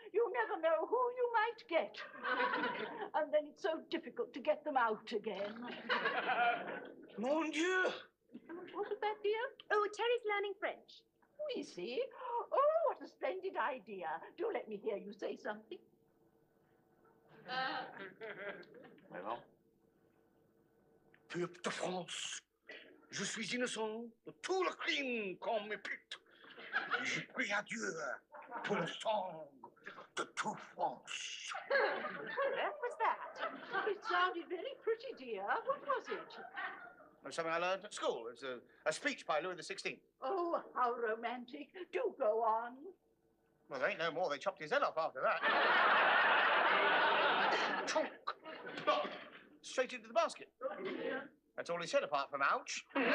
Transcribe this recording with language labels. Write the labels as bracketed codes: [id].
[en] You never know who you might get. And then it's so difficult to get them out again. [fr] Mon Dieu! [en] What was that, dear? Oh, Terry's learning French. We see. Oh, what a splendid idea. Do let me hear you say something. [fr] Well, Peuple de France, je suis innocent de tout le crime qu'on m'épute. Je prie à Dieu pour le sang de toute France. [en] What was that? It sounded very pretty, dear. What was it? It's something I learned at school. It's a speech by Louis XVI. Oh, how romantic. Do go on. Well, there ain't no more. They chopped his head off after that. Chunk. Straight into the basket. That's all he said, apart from ouch.